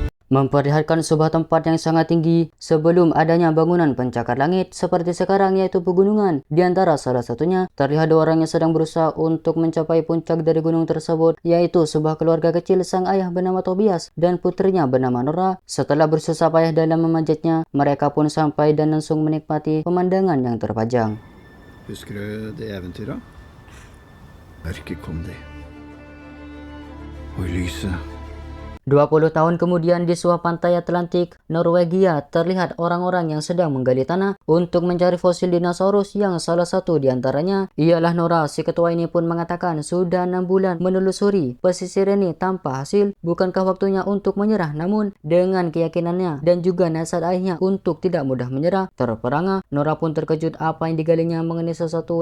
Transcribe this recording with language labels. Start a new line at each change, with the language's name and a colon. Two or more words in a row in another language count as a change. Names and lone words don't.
Indonesian: memperlihatkan sebuah tempat yang sangat tinggi sebelum adanya bangunan pencakar langit seperti sekarang, yaitu pegunungan. Di antara salah satunya terlihat dua orang yang sedang berusaha untuk mencapai puncak dari gunung tersebut, yaitu sebuah keluarga kecil, sang ayah bernama Tobias dan putrinya bernama Nora. Setelah bersusah payah dalam memanjatnya, mereka pun sampai dan langsung menikmati pemandangan yang terpajang.
Norwegian: Husker du det eventyret? Mørket kom det. Og i lyset
Indonesian: 20 tahun kemudian di sebuah pantai Atlantik, Norwegia, terlihat orang-orang yang sedang menggali tanah untuk mencari fosil dinosaurus, yang salah satu di antaranya ialah Nora. Si ketua ini pun mengatakan sudah 6 bulan menelusuri pesisir ini tanpa hasil. Bukankah waktunya untuk menyerah? Namun dengan keyakinannya dan juga nasihat ayahnya untuk tidak mudah menyerah, terperangah, Nora pun terkejut apa yang digalinya mengenai sesuatu.